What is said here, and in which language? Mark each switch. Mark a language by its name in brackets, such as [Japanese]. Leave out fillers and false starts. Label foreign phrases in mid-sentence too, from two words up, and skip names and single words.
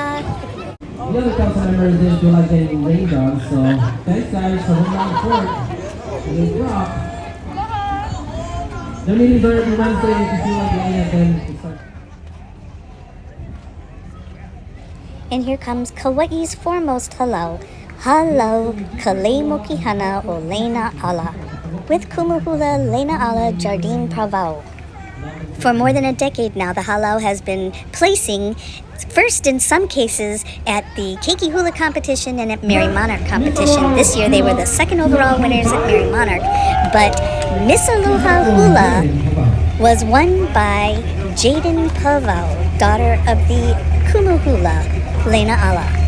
[English] The other council members didn't feel like getting rained on, so thanks guys for holding down the fort. They drop. Their meetings are every Wednesday if you feel like getting it, then it's like. And here comes Kauai's foremost halau. Halau Kalei Mokihana o Lena Ala. With Kumuhula Lena Ala Jardine Pravau. For more than a decade now, the halau has been placing first in some cases at the Keiki Hula competition and at Merry Monarch competition. This year they were the second overall winners at Merry Monarch, but Miss Aloha Hula was won by Jaden Pavau, daughter of the Kumuhula Lena Ala.